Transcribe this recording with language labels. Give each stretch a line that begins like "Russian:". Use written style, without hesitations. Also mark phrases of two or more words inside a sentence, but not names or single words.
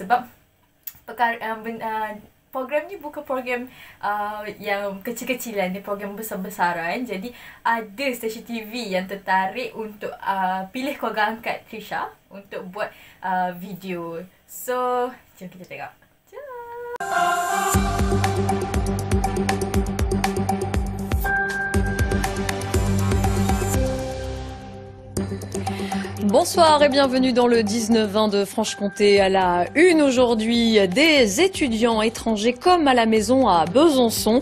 Malay: Sebab program ni bukan program yang kecil-kecilan, dia program besar-besaran. Jadi ada stesen TV yang tertarik untuk pilih keluarga angkat Trisha untuk buat video. So jom kita tengok.
French: Bonsoir et bienvenue dans le 19-20 de Franche-Comté. À la une aujourd'hui, des étudiants étrangers comme à la maison à Besançon.